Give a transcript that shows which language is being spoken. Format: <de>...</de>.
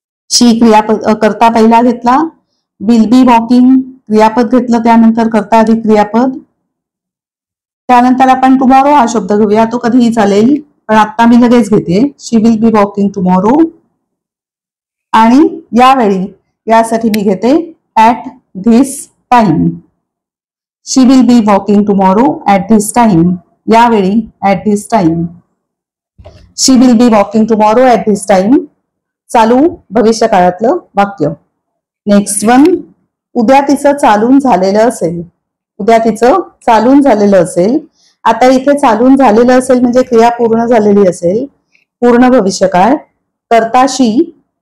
<mr>शी क्रियापद करता पहिला घेतला,</mr> <en>will be walking</en> <mr>क्रियापद घेतलं, त्यानंतर करता अधिक क्रियापद. त्यानंतर आपण टुमॉरो हा शब्द घेऊया, तो कधीही चालेल, पण आता मी लगेच घेते.</mr> <en>She will be walking tomorrow.</en> <mr>आणि यावेळी यासाठी मी घेते</mr> <en>At this time. She will be walking tomorrow at this time.</en> <mr>यावेळी</mr> <en>At this time. She will be walking tomorrow at this time.</en> <mr>चालू भविष्यकाळातलं वाक्य.</mr> <en>Next one.</en> <mr>उद्या तिचं चालून झालेलं असेल. उद्या तिचं चालून झालेलं असेल. आता इथे चालून झालेलं असेल म्हणजे क्रिया पूर्ण झालेली असेल. पूर्ण भविष्यकाळ. करता शी.</mr>